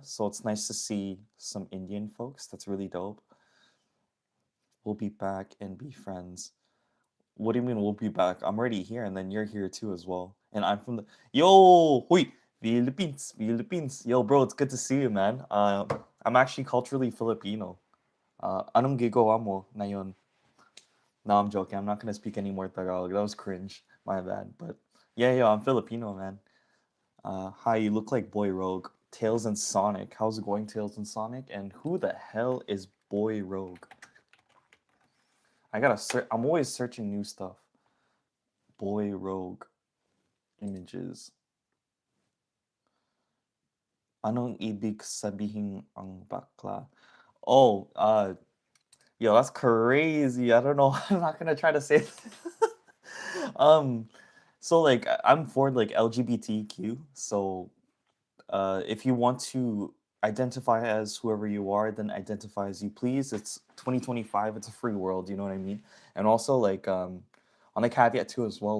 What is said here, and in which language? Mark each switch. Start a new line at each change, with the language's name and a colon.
English: So it's nice to see some Indian folks. That's really dope. We'll be back and be friends. What do you mean we'll be back? I'm already here, and then you're here too as well. And I'm from the wait, Philippines. Yo, bro, it's good to see you, man. I'm actually culturally Filipino.
Filipino: Anong ginagawa mo ngayon?
English: No, I'm joking. I'm not gonna speak any more Tagalog. That was cringe. My bad. But yeah, I'm Filipino, man. Hi, you look like Boy Rogue. Tails and Sonic. How's it going, Tails and Sonic? And who the hell is Boy Rogue? I gotta search. I'm always searching new stuff. Boy Rogue images.
Filipino: Anong ibig sabihin ang bakla?
English: Oh, yo, that's crazy. I don't know. I'm not gonna try to say it. um, so like I'm for like LGBTQ. So if you want to identify as whoever you are, then identify as you please. It's 2025. It's a free world. You know what I mean? And also like on a caveat too as well.